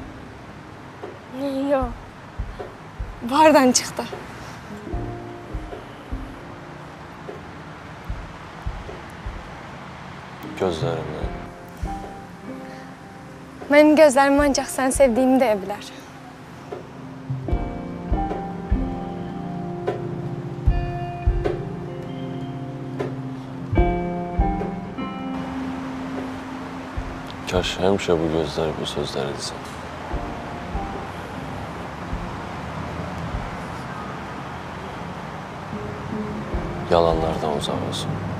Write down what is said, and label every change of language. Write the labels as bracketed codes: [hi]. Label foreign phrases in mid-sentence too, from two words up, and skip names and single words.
[tr] Yok. Bardan çıktı. [az] Gözlərimi. [tr] Benim gözlerim ancak sen sevdiğimi deyebilir. [az] Kaş həmişə bu gözlər bu sözləri desən. Yalanlardan uzaq olsun.